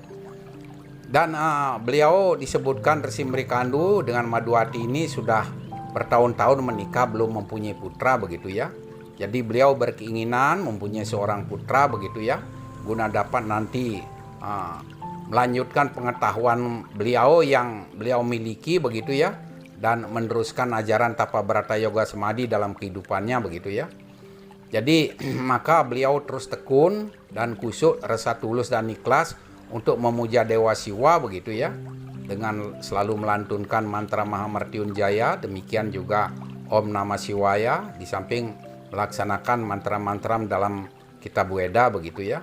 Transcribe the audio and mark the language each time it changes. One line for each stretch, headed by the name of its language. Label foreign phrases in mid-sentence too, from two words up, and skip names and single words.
Indonesian: Dan beliau disebutkan Resi Mrikandu dengan Madhuwati ini sudah bertahun-tahun menikah belum mempunyai putra begitu ya. Jadi beliau berkeinginan mempunyai seorang putra begitu ya, guna dapat nanti melanjutkan pengetahuan beliau yang beliau miliki begitu ya, dan meneruskan ajaran tapa brata yoga semadi dalam kehidupannya begitu ya. Jadi maka beliau terus tekun dan kusuk, rasa tulus dan ikhlas untuk memuja Dewa Siwa begitu ya, dengan selalu melantunkan mantra Mahamrityunjaya, demikian juga Om Namah Shivaya, di samping melaksanakan mantra-mantra dalam kitab Weda begitu ya.